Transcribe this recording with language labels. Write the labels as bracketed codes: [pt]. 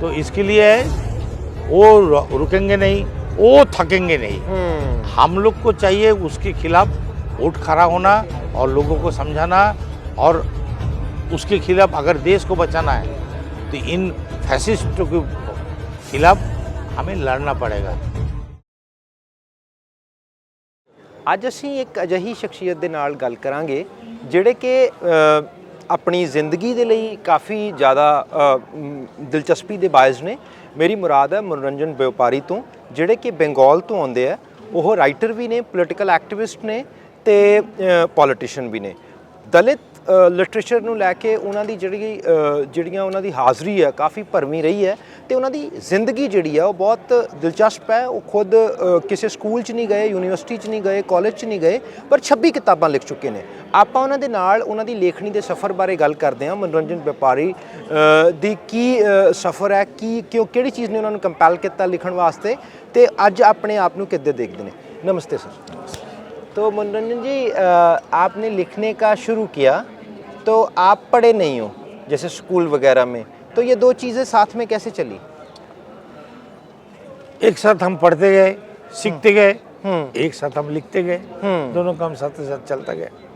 [hi] तो इसके लिए वो रुकेंगे नहीं, वो थकेंगे नहीं। हम लोग को चाहिए उसके खिलाफ उठ खड़ा होना और लोगों को समझाना, और उसके खिलाफ अगर देश को बचाना है तो इन फैसिस्टों के खिलाफ हमें लड़ना पड़ेगा। [pa] ਅੱਜ ਅਸੀਂ ਇੱਕ ਅਜਿਹੀ ਸ਼ਖਸੀਅਤ ਦੇ ਨਾਲ ਗੱਲ ਕਰਾਂਗੇ ਜਿਹੜੇ ਕਿ ਆਪਣੀ ਜ਼ਿੰਦਗੀ ਦੇ ਲਈ ਕਾਫੀ ਜ਼ਿਆਦਾ ਦਿਲਚਸਪੀ ਦੇ ਬਾਇਜ਼ ਨੇ। ਮੇਰੀ ਮੁਰਾਦ ਹੈ ਮਨੋਰੰਜਨ ਵਪਾਰੀ ਤੋਂ, ਜਿਹੜੇ ਕਿ ਬੰਗਾਲ ਤੋਂ ਆਉਂਦੇ ਆ। ਉਹ ਰਾਈਟਰ ਵੀ ਨੇ, ਪੋਲੀਟੀਕਲ ਐਕਟਿਵਿਸਟ ਨੇ ਤੇ ਪੋਲੀਟੀਸ਼ੀਅਨ ਵੀ ਨੇ। ਦਲਿਤ ਲਿਟਰੇਚਰ ਨੂੰ ਲੈ ਕੇ ਉਹਨਾਂ ਦੀ ਜਿਹੜੀਆਂ ਉਹਨਾਂ ਦੀ ਹਾਜ਼ਰੀ ਹੈ ਕਾਫੀ ਭਰਵੀਂ ਰਹੀ ਹੈ, ਤੇ ਉਹਨਾਂ ਦੀ ਜ਼ਿੰਦਗੀ ਜਿਹੜੀ ਆ ਉਹ ਬਹੁਤ ਦਿਲਚਸਪ ਹੈ। ਉਹ ਖੁਦ ਕਿਸੇ ਸਕੂਲ 'ਚ ਨਹੀਂ ਗਏ, ਯੂਨੀਵਰਸਿਟੀ 'ਚ ਨਹੀਂ ਗਏ, ਕਾਲਜ 'ਚ ਨਹੀਂ ਗਏ, ਪਰ 26 ਕਿਤਾਬਾਂ ਲਿਖ ਚੁੱਕੇ ਨੇ। ਆਪਾਂ ਉਹਨਾਂ ਦੇ ਨਾਲ ਉਹਨਾਂ ਦੀ ਲੇਖਣੀ ਦੇ ਸਫ਼ਰ ਬਾਰੇ ਗੱਲ ਕਰਦੇ ਹਾਂ। ਮਨੋਰੰਜਨ ਵਪਾਰੀ ਦੀ ਕੀ ਸਫ਼ਰ ਹੈ, ਕਿਹੜੀ ਚੀਜ਼ ਨੇ ਉਹਨਾਂ ਨੂੰ ਕੰਪੈਲ ਕੀਤਾ ਲਿਖਣ ਵਾਸਤੇ, ਤੇ ਅੱਜ ਆਪਣੇ ਆਪ ਨੂੰ ਕਿੱਦਾਂ ਦੇਖਦੇ ਨੇ। [hi] नमस्ते सर। तो मनोरंजन जी, आपने लिखने का शुरू किया तो आप पढ़े नहीं हो जैसे स्कूल वगैरह में, तो ये दो चीज़ें साथ में कैसे चली? एक साथ हम पढ़ते गए, सीखते गए, एक साथ हम लिखते गए, दोनों काम साथ साथ चलता गया।